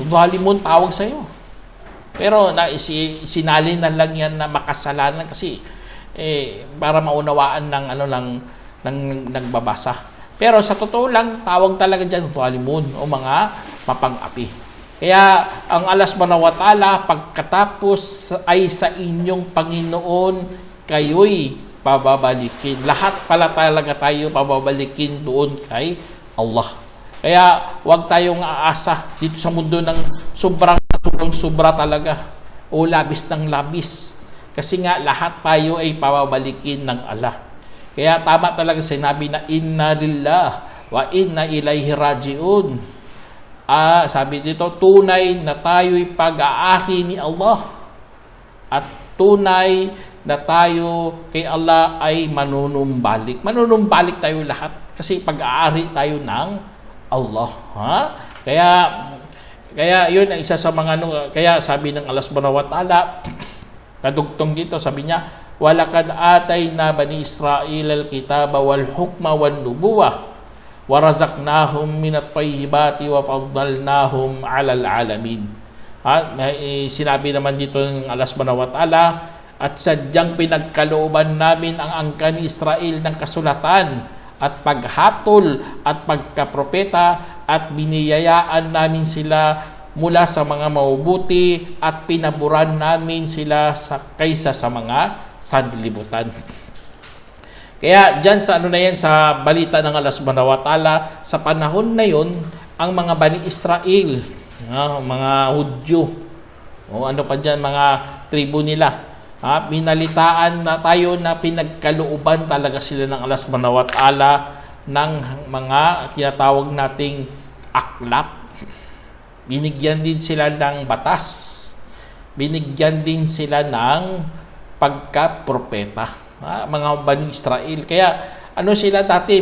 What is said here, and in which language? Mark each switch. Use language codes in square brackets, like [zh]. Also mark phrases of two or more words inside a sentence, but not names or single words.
[tl] Dhalimon tawag sa'yo. Pero sinali na lang yan na makasalanan kasi para maunawaan ng nagbabasa. Pero sa totoo lang, tawag talaga dyan dhalimun o mga mapang-api. Kaya ang Allah [ar] سبحانه وتعالى, [tl] pagkatapos ay sa inyong Panginoon kayo'y pababalikin. Lahat pala talaga tayo pababalikin doon kay Allah. Kaya huwag tayong aasa dito sa mundo ng sobrang sobra talaga o labis ng labis. Kasi nga lahat tayo ay pababalikin ng Allah. Kaya tama talaga sinabi na [ar] إنا لله وإنا إليه راجعون. [tl] Sabi dito, tunay na tayo'y pag-aari ni Allah at tunay na tayo kay Allah ay manunumbalik. Manunumbalik tayo lahat kasi pag-aari tayo ng Allah. Kaya yun ang isa sa mga kaya sabi ng Allah [ar] سبحانه وتعالى, [tl] kadugtong dito, sabi niya, [ar] وَلَقَدْ آتَيْنَا بَنِي إِسْرَائِيلَ الْكِتَابَ وَالْحُكْمَ وَالنُّبُوَّةَ وَرَزَقْنَاهُمْ مِنَ الطَّيِّبَاتِ وَفَضَّلْنَاهُمْ عَلَى الْعَالَمِينَ. [tl] Sinabi naman dito ng Allah [ar] سبحانه وتعالى, [tl] at sadyang pinagkalooban namin ang angkan ni Israel ng kasulatan at paghatol at pagkapropeta at biniyayaan namin sila mula sa mga mabubuti at pinaburan namin sila kaysa sa mga sanlibutan. Kaya dyan sa na yan, sa balita ng Allah [ar] سبحانه وتعالى, [tl] sa panahon na yon, ang mga Bani Israel, mga Hudyo, o ano pa dyan, mga tribo nila, binalitaan na tayo na pinagkalooban talaga sila ng Allah [ar] سبحانه وتعالى [tl] ng mga tinatawag nating akhlaq. Binigyan din sila ng batas. Binigyan din sila ng pagka-propeta. Mga Bani Israel. Kaya ano sila dati?